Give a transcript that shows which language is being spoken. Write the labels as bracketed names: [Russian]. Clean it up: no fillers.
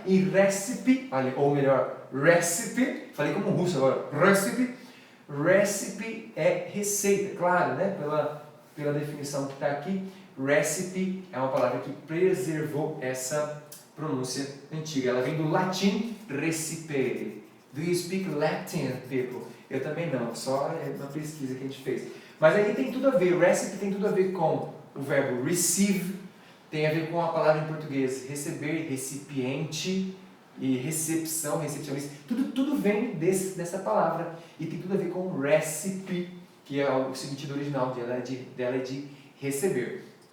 [Portuguese] E recipe, ou melhor, recipe, falei como russo agora, recipe. Recipe é receita, claro, né? Pela definição que está aqui. Recipe é uma palavra que preservou essa pronúncia antiga. Ela vem do latim recipere. [English] Do you speak Latin, people? [Portuguese] Eu também não, só é uma pesquisa que a gente fez. Mas aí tem tudo a ver, recipe tem tudo a ver com o verbo receive, tem a ver com a palavra em português receber, recipiente, e recepção, recepcionista, tudo vem dessa palavra e tem tudo a ver com recipe, que é o sentido original dela é de receber.